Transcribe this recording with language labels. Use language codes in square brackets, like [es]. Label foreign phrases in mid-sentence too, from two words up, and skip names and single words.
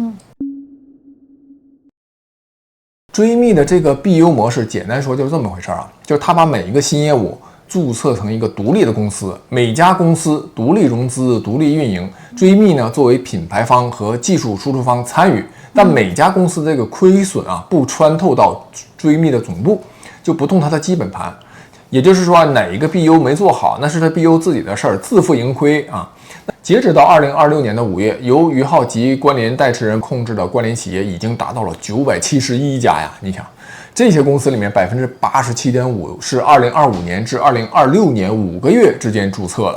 [zh] 追觅的這個 BU 模式，簡單說就是這麼回事啊，就是他把每一個新業務註冊成一個獨立的公司，每家公司獨立融資、獨立運營。追觅呢，作為品牌方和技術輸出方參與，但每家公司這個虧損啊，不穿透到追觅的總部，就不動它的基本盤。也就是說，哪一個 BU 沒做好，那是他 BU 自己的事兒，自負盈虧啊。截止到2026年的5月，由余浩及關聯代持人控制的關聯企業已經達到了971家呀！你想，這些公司裡面87.5%是2025年至2026年5個月之間註冊的。